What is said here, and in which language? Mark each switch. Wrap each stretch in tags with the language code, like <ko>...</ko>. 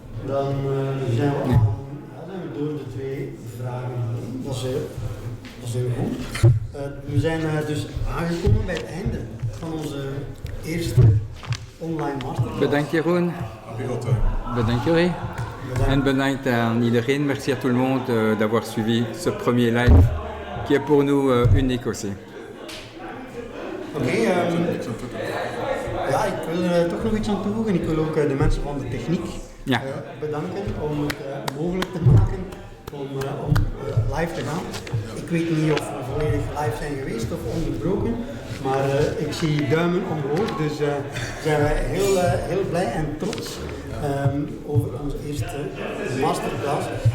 <nl>Dan zijn we aan, zijn we door de 2 vragen. Dat is heel goed. We zijn dus aangekomen bij het einde van onze eerste online masterclass. Bedankt Jeroen. Bedankt Yuri. En bedankt aan iedereen.</nl> <fr>Merci à tout le monde d'avoir suivi ce premier live qui est pour nous unique aussi.</fr> <nl>Oké, ja, ik wil er toch nog iets aan toevoegen. Ik wil ook de mensen van de techniek bedanken om het mogelijk te maken om live te gaan. Ik weet niet of we volledig live zijn geweest of onderbroken, maar ik zie duimen omhoog, dus zijn wij heel blij en trots over onze eerste masterclass.</nl>